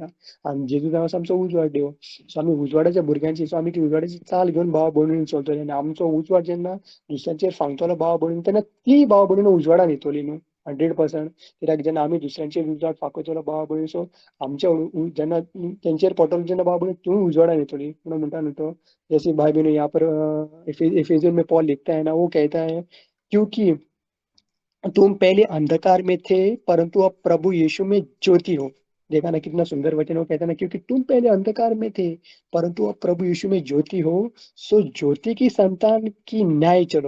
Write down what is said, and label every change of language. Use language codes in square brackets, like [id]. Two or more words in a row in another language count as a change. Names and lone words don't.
[kok] आनी जेजू देव आसा आमचो उजवाड देव. सो आमी उजवाडाच्या भुरग्यांची, सो आमी ती उजवाडाची चाल घेवन भाव भयणीन चलतले. आनी आमचो उजवाड जेन्ना दुसऱ्यांचेर फांगतलो भाव भयणीन, तेन्ना ती भाव भयणीन उजवाडान येतली न्हू 100%. कित्याक जेन्ना आमी दुसऱ्यांचेर उजवाड फांकयतलो भाव भयणीन, सो आमच्या जेन्ना तेंचेर पडटलो जेन्ना भाव भयणीन तीवूय उजवाडान येतली म्हणून म्हणटा न्हू तो. [hi] जैसे भाई बहनों यहाँ पर इफिसियन में पॉल लिखता है ना, वो कहता है क्योंकि तुम पहले अंधकार में थे परंतु अब प्रभु यीशु में ज्योति हो. देखा ना कितना सुंदर वचन. वो कहता है ना क्योंकि तुम पहले अंधकार में थे परंतु अब प्रभु यीशु में ज्योति हो, सो ज्योति की संतान की न्याय चलो.